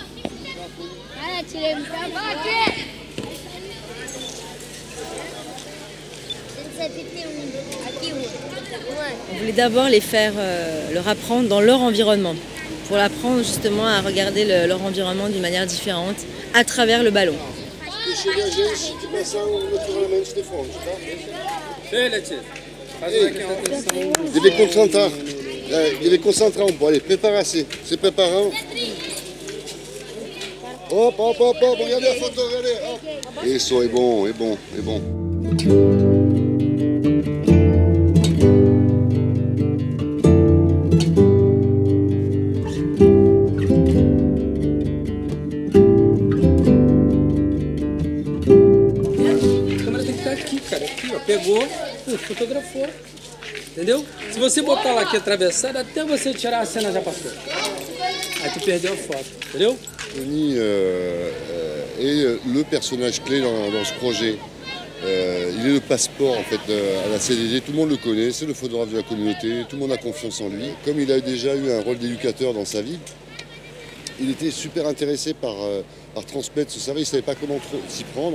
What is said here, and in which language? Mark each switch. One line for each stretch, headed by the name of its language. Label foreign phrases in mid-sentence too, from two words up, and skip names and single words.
French: On voulait d'abord les faire leur apprendre dans leur environnement, pour l'apprendre justement à regarder leur environnement d'une manière différente, à travers le ballon.
Portuguese: Deve concentrar, deve concentrar um pouco.
French: Allez, préparez-vous, c'est préparant. Hop, hop, hop, hop, regardez la photo, regardez. Hop. Et ça est bon, est bon, est bon.
Portuguese: Aqui, ó, pegou, fotografou, entendeu? Se você botar lá aqui atravessado, até você tirar a cena já passou. Aí tu perdeu a foto, entendeu?
French: Tony est le personnage clé dans ce projet. Il est le passeport en fait à la CDD, tout le monde le connaît, c'est le photographe de la communauté, tout le monde a confiance en lui. Comme il a déjà eu un rôle d'éducateur dans sa vie, il était super intéressé par transmettre ce savoir, il ne savait pas comment s'y prendre.